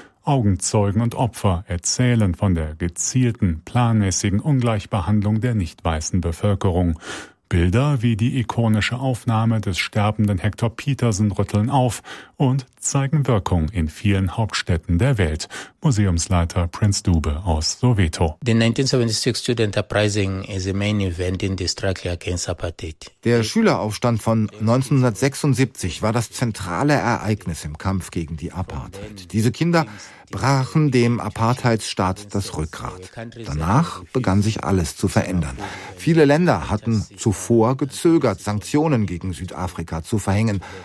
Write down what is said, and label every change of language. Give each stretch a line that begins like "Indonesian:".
German: Augenzeugen und Opfer erzählen von der gezielten, planmäßigen Ungleichbehandlung der nicht-weißen Bevölkerung. Bilder wie die ikonische Aufnahme des sterbenden Hector Peterson rütteln auf und zeigen Wirkung in vielen Hauptstädten der Welt. Museumsleiter Prinz Dube aus Soweto.
English: The 1976 Student Uprising is a main event in the struggle against apartheid.
German: Der Schüleraufstand von 1976 war das zentrale Ereignis im Kampf gegen die Apartheid. Diese Kinder brachen dem Apartheidsstaat das Rückgrat. Danach begann sich alles zu verändern. Viele Länder hatten zuvor gezögert, Sanktionen gegen Südafrika zu verhängen.